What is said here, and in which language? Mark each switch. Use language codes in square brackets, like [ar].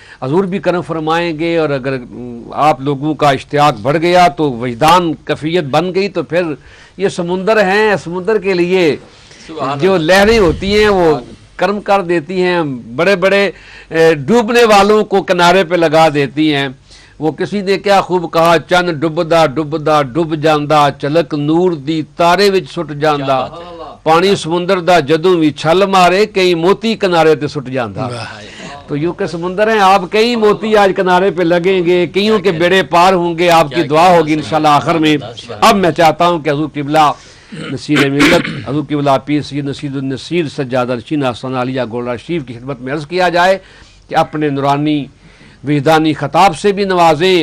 [ur] حضور بھی کرم فرمائیں گے، اور اگر آپ لوگوں کا اشتیاق بڑھ گیا تو وجدان کفیت بن گئی تو پھر یہ سمندر ہیں، سمندر کے لیے جو لہریں ہوتی ہیں وہ کرم کر دیتی ہیں، بڑے بڑے ڈوبنے والوں کو کنارے پہ لگا دیتی ہیں. وہ کسی نے کیا خوب کہا، [pa] چند ڈبدا ڈبدا ڈب جاندا، چلک نور دی تارے وچ سٹ جاندا، پانی سمندر دا جدوں بھی چھل مارے، کئی موتی کنارے تے سٹ جاندا. [ur] تو یوں کہ سمندر ہیں آپ، کئی موتی آج کنارے پہ لگیں گے، کئیوں کے بیڑے پار ہوں گے. آپ کی دعا ہوگی انشاءاللہ آخر میں. اب میں چاہتا ہوں کہ حضور قبلہ نصیر ملت حضور قبلہ پیر سید نصیر النصیر سجادہ نشین آستانہ عالیہ گولڑا شریف کی خدمت میں عرض کیا جائے کہ اپنے نورانی وجدانی خطاب سے بھی نوازیں.